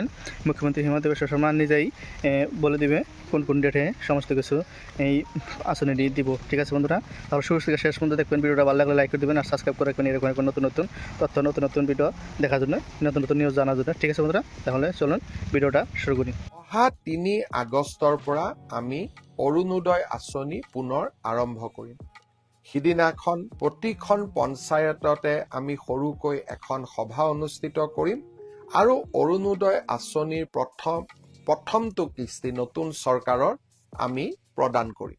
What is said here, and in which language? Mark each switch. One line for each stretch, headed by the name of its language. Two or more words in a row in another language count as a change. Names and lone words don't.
Bangla: মুখ্যমন্ত্রী হিমন্ত বিশ্ব শর্মা নিজেই বলে দিবে কোন কোন ডেটে সমস্ত কিছু এই আসুনি দিব। ঠিক আছে বন্ধুরা, তাহলে শুরু থেকে শেষ পর্যন্ত দেখবেন। ভিডিওটা ভালো লাগলে লাইক করে দেবেন আর সাবস্ক্রাইব করে রাখবেন এরকম নতুন নতুন তথ্য, নতুন নতুন ভিডিও দেখার জন্য, নতুন নতুন নিউজ জানার জন্য। ঠিক আছে বন্ধুরা, তাহলে চলুন ভিডিওটা শুরু করি।
Assamese: অহা ৩ আগষ্টৰ পৰা আমি অৰুণোদয় আঁচনি পুনৰ আৰম্ভ কৰিম। সিদিনাখন প্ৰতিখন পঞ্চায়ততে আমি সৰুকৈ এখন সভা অনুষ্ঠিত কৰিম আৰু অৰুণোদয় আঁচনিৰ প্ৰথমটো কিস্তি নতুন চৰকাৰৰ আমি প্ৰদান কৰিম।